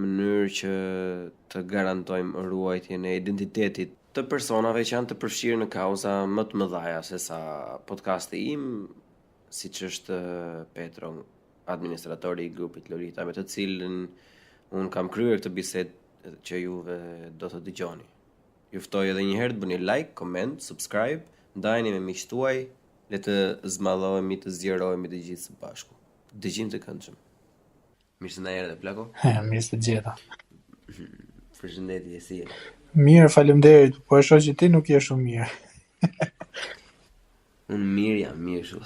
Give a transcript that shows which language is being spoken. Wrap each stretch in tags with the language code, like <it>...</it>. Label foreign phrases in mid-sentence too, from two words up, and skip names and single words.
<sq>mënyrë që të garantojmë ruajtjen e identitetit të personave që janë të përfshirë në kauza më të mëdha se sa podcasti im, siç është Petro, administratori i grupit Lolita, me të cilën un kam kryer këtë bisedë që juve do të dëgjoni. Ju ftoj edhe një herë të bëni</sq> <en>like, comment, subscribe,</en> <sq>ndajeni me miqtë tuaj. Le të zmadhohemi, të zgjerohemi të gjithë së bashku. Dëgjim të këndshëm. Mirë se na erdhe, Plako. Mirë se gjeta. Përshëndetje, si je? Mirë, faleminderit, po e shoh që ti nuk je shumë mirë. Unë mirë jam, mirë shumë.</sq>